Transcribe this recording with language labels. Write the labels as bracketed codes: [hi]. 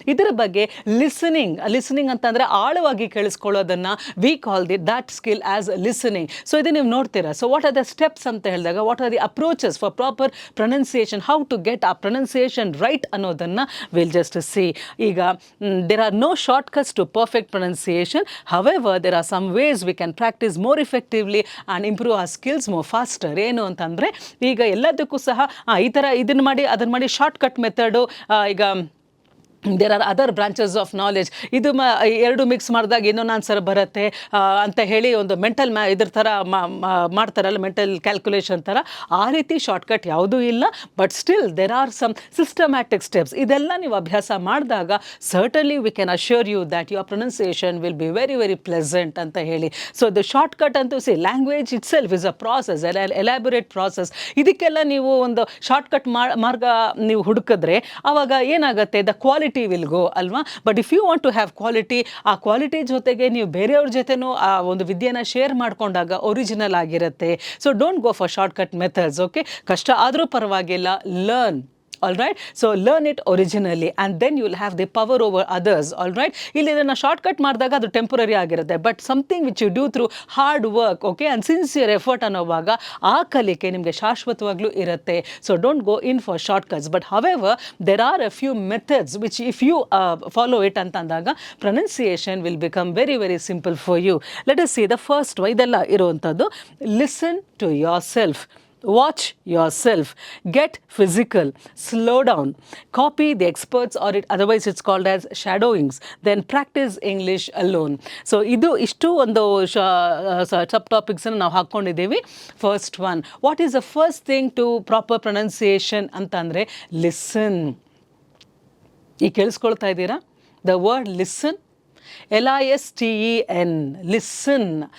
[kn] ಇದರ ಬಗ್ಗೆ ಲಿಸನಿಂಗ್ ಅಂತಂದರೆ ಆಳವಾಗಿ ಕೇಳಿಸ್ಕೊಳ್ಳೋದನ್ನು [en] We call that skill as listening. [kn] So ಇದು ನೀವು ನೋಡ್ತೀರಾ. [en] so what are the steps [kn] ಅಂತ ಹೇಳಿದಾಗ [en] what are the approaches for proper pronunciation, how to get ಆ pronunciation right [kn] ಅನ್ನೋದನ್ನು [en] Will just see. ಈಗ there are no short cuts to perfect pronunciation. however there are some ways we can practice more effectively and improve our skills more faster. [kn] ಏನು ಅಂತಂದರೆ ಈಗ ಎಲ್ಲದಕ್ಕೂ ಸಹ ಈ ಥರ ಇದನ್ನು ಮಾಡಿ ಶಾರ್ಟ್ ಕಟ್ ಮೆಥಡು. ಈಗ [en] There are other branches of knowledge. [kn] ಇದು ಎರಡು ಮಿಕ್ಸ್ ಮಾಡಿದಾಗ ಇನ್ನೊಂದು ಆನ್ಸರ್ ಬರುತ್ತೆ ಅಂತ ಹೇಳಿ ಒಂದು ಮೆಂಟಲ್ ಇದ್ರ ಥರ ಮಾಡ್ತಾರಲ್ಲ, ಮೆಂಟಲ್ ಕ್ಯಾಲ್ಕುಲೇಷನ್ ಥರ. ಆ ರೀತಿ ಶಾರ್ಟ್ಕಟ್ ಯಾವುದೂ ಇಲ್ಲ, [en] But still there are some systematic steps. [kn] ಇದೆಲ್ಲ ನೀವು ಅಭ್ಯಾಸ ಮಾಡಿದಾಗ [en] certainly we can assure you that your pronunciation will be very very pleasant [kn] ಅಂತ ಹೇಳಿ. [en] So the shortcut ಅಂತೂ language itself is a process, elaborate process. [kn] ಇದಕ್ಕೆಲ್ಲ ನೀವು ಒಂದು ಶಾರ್ಟ್ಕಟ್ ಮಾರ್ಗ ನೀವು ಹುಡುಕಿದ್ರೆ ಆವಾಗ ಏನಾಗುತ್ತೆ, [en] the quality will go [kn] ಅಲ್ವಾ. [en] but if you want to have quality, [kn] ಆ ಕ್ವಾಲಿಟಿ ಜೊತೆಗೆ ನೀವು ಬೇರೆಯವ್ರ ಜೊತೆನೂ ಆ ಒಂದು ವಿದ್ಯೆನ ಶೇರ್ ಮಾಡ್ಕೊಂಡಾಗ ಒರಿಜಿನಲ್ ಆಗಿರುತ್ತೆ. [en] So don't go for short cut methods. [kn] Okay, ಕಷ್ಟ ಆದರೂ ಪರವಾಗಿಲ್ಲ, [en] Learn All right, so learn it originally and then you will have the power over others. [kn] All right, ಇಲ್ಲಿ ಇದನ್ನ ಶಾರ್ಟ್ಕಟ್ ಮಾಡಿದಾಗ ಅದು ಟೆಂಪರರಿ ಆಗಿರುತ್ತೆ, [en] but something which you do through hard work, [kn] okay, [en] and sincere effort [kn] ಅನ್ನೋವಾಗ ಆ ಕಲಿಕೆ ನಿಮಗೆ ಶಾಶ್ವತವಾಗ್ಲೂ ಇರುತ್ತೆ. [en] so don't go in for shortcuts, but however there are a few methods which if you follow it [kn] ಅಂತ ಅಂದಾಗ [en] Pronunciation will become very very simple for you. Let us see the first [kn] ಇದೆಲ್ಲ ಇರುವಂಥದ್ದು. [en] Listen to yourself, watch yourself, get physical, slow down, copy the experts, or otherwise it's called as shadowings, then practice English alone. [kn] So ಇಷ್ಟು ಒಂದು ಸಬ್ topics ನಾವು ಹಾಕ್ಕೊಂಡಿದ್ದೀವಿ. [en] first one, what is the first thing to proper pronunciation [kn] ಅಂತಂದರೆ [en] Listen. [kn] ಈಗ ಕೇಳಿಸ್ಕೊಳ್ತಾ ಇದ್ದೀರಾ [en] the word listen, [kn] LISTEN, listen.